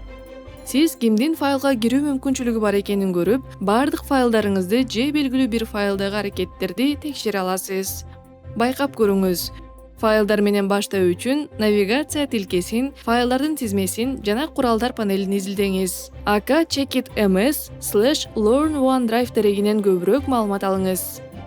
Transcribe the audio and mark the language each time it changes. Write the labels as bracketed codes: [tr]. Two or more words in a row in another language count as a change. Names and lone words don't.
[ky] Сиз кимдин файлга кирүү мүмкүнчүлүгү бар экенин көрүп, бардык файлдарыңызды же белгилүү бир файлдагы аракеттерди текшере аласыз. Байкап көрүңүз. Файлдар менен баштоо үчүн навигация тилкесин, файлдардын тизмесин жана куралдар панелин изилдеңиз. ак checkit.ms/learn OneDrive дерегинен көбүрөөк маалымат алыңыз.